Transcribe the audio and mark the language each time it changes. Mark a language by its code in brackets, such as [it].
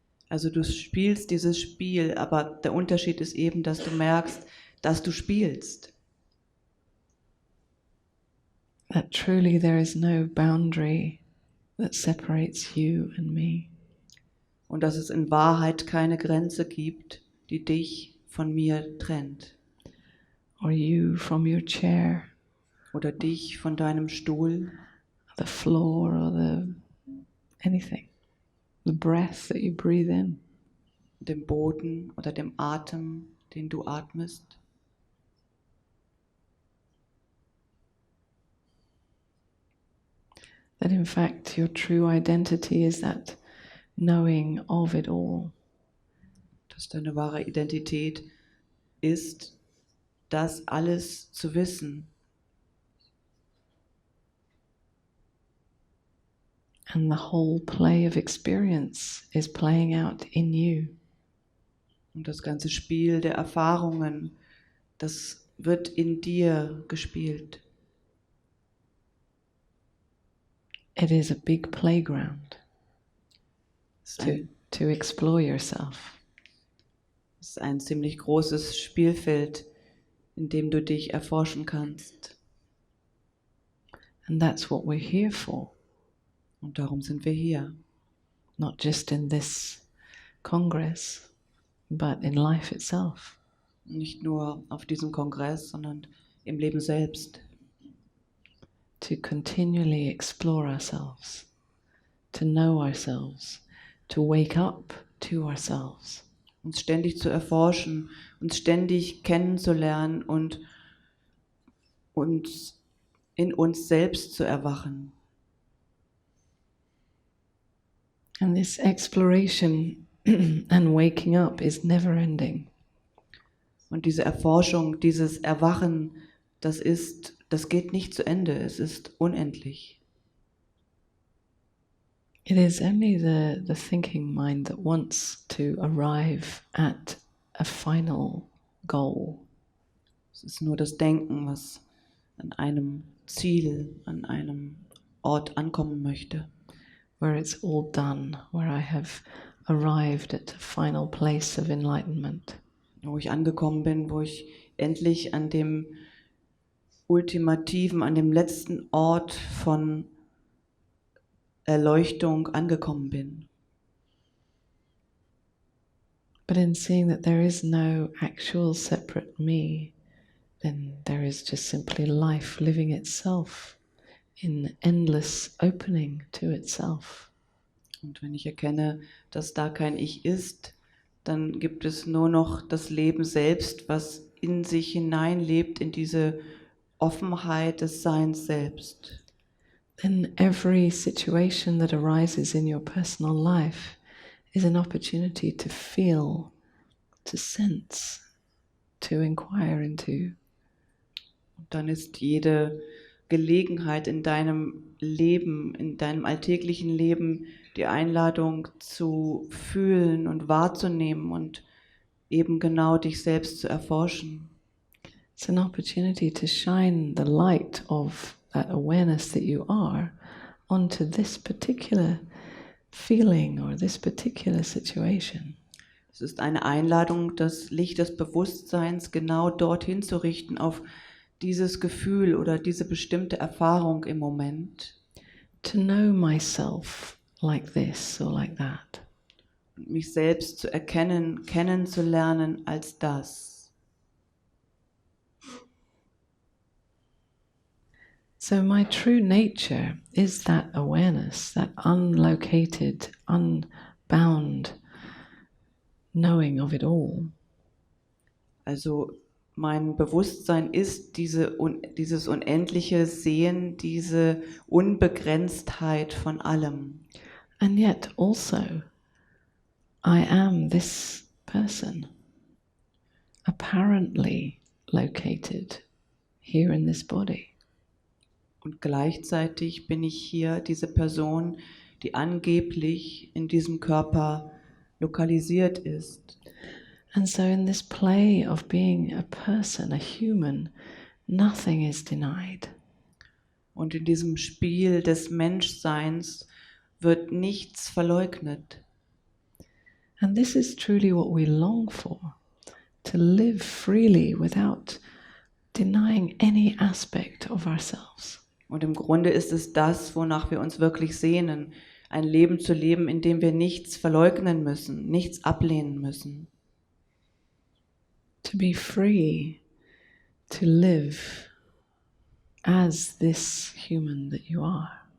[de] Also du spielst dieses Spiel, aber der Unterschied ist eben, dass du merkst, dass du spielst. [en] That truly there is no boundary that separates you and me. [de] Und dass es in Wahrheit keine Grenze gibt, die dich von mir trennt. [en] Or you from your chair, [de] Oder dich von deinem Stuhl, [en] the floor, or anything. The breath that you breathe in. [de] dem Boden oder dem Atem, den du atmest. [en] That in fact your true identity is that knowing of it all. [de] Dass deine wahre Identität ist, das alles zu wissen. [en] And the whole play of experience is playing out in you. [de] Und das ganze Spiel der Erfahrungen, das wird in dir gespielt. [en] It is a big playground [de] Es ist [en] to explore yourself. [de] ein ziemlich großes Spielfeld, in dem du dich erforschen kannst. [en] And that's what we're here for. [de] Und darum sind wir hier. [en] Not just in this Congress, but in life itself. [de] Nicht nur auf diesem Kongress, sondern im Leben selbst. [en] To continually explore ourselves, to know ourselves, to wake up to ourselves. [de] Uns ständig zu erforschen, uns ständig kennenzulernen und uns in uns selbst zu erwachen. [en] And this exploration and waking up is never ending. [de] Und diese Erforschung, dieses Erwachen, das geht nicht zu Ende, es ist unendlich. [en] It is only the thinking mind that wants to arrive at a final goal. [de] Es ist nur das Denken, was an einem Ziel, an einem Ort ankommen möchte. [en] Where it's all done, where I have arrived at a final place of enlightenment. [de] Wo ich angekommen bin, wo ich endlich an dem ultimativen, an dem letzten Ort von Erleuchtung angekommen bin. [en] But in seeing that there is no actual separate me, then there is just simply life living itself in endless opening to itself. [de] Und wenn ich erkenne, dass da kein Ich ist, dann gibt es nur noch das Leben selbst, was in sich hineinlebt, in diese Offenheit des Seins selbst. [en] Then every situation that arises in your personal life is an opportunity to feel, to sense, to inquire into. [de] Und dann ist jede Gelegenheit in deinem Leben, in deinem alltäglichen Leben, die Einladung zu fühlen und wahrzunehmen und eben genau dich selbst zu erforschen. [en] It's an opportunity to shine the light of that awareness that you are onto this particular feeling or this particular situation. [de] Es ist eine Einladung, das Licht des Bewusstseins genau dorthin zu richten, auf dieses Gefühl oder diese bestimmte Erfahrung im Moment. [en] To know myself like this or like that. [de] Und mich selbst zu erkennen, kennenzulernen als das. [en] So my true nature is that awareness, that unlocated, unbound knowing of it all. [de] Also mein Bewusstsein ist dieses unendliche Sehen, diese Unbegrenztheit von allem. [en] And yet also I am this person, apparently located here in this body. [de] Und gleichzeitig bin ich hier diese Person, die angeblich in diesem Körper lokalisiert ist. [en] And so in this play of being a person, a human, nothing is denied. [de] Und in diesem Spiel des Menschseins wird nichts verleugnet. [en] And this is truly what we long for, to live freely without denying any aspect of ourselves. [de] Und im Grunde ist es das, wonach wir uns wirklich sehnen, ein Leben zu leben, in dem wir nichts verleugnen müssen, nichts ablehnen müssen. [en] To be free, to live as this human that you are.